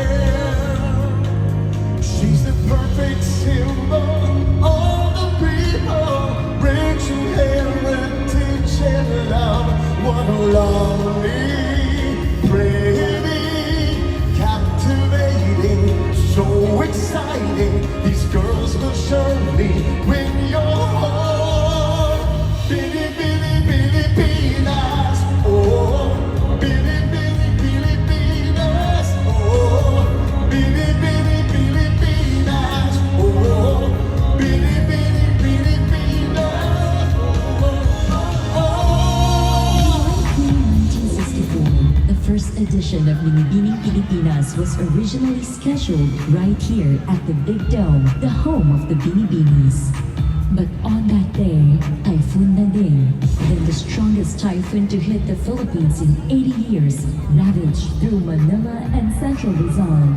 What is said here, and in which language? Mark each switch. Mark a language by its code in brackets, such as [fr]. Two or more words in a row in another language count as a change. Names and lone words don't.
[en] She's the perfect symbol of the people, rich in heritage and love. What a lovely, pretty, captivating, so exciting. These girls will surely win your heart. Bitty, bitty, bitty, Pilipinas. Oh, bitty, bitty, Pilipinas. Oh, bitty, bitty, Pilipinas. Oh, bitty, bitty, Pilipinas. Oh. 1964, the first edition of Binibining Pilipinas was originally scheduled right here at the Big Dome, the home of the Binibinis. But on that day, Typhoon Nadine, then the strongest typhoon to hit the Philippines in 80 years, ravaged through Manila and central Luzon.